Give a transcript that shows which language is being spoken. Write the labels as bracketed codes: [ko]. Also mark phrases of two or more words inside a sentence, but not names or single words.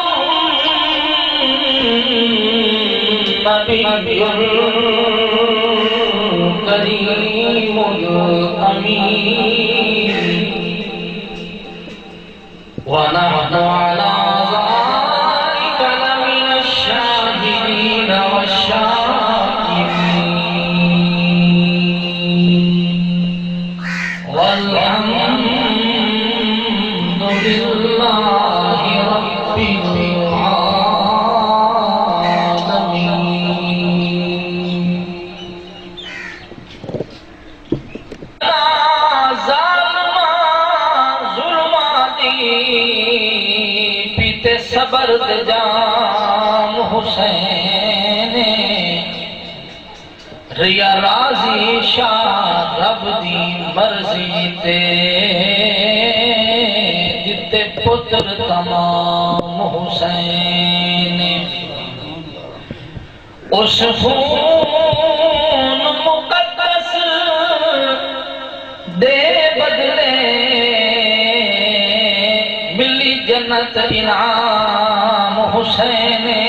[ar] النبي الكريم الأمين، ونحن على ذلك لمن الشاهدين والشاكرين، والحمد لله رب العالمين. [pa] پیتے صبر جام حسین، ریا راضی شاہ رب دی مرضی تے جتے پتر تمام حسین. اس خون مقدس دے بدلے ملی جنت انعام حسین.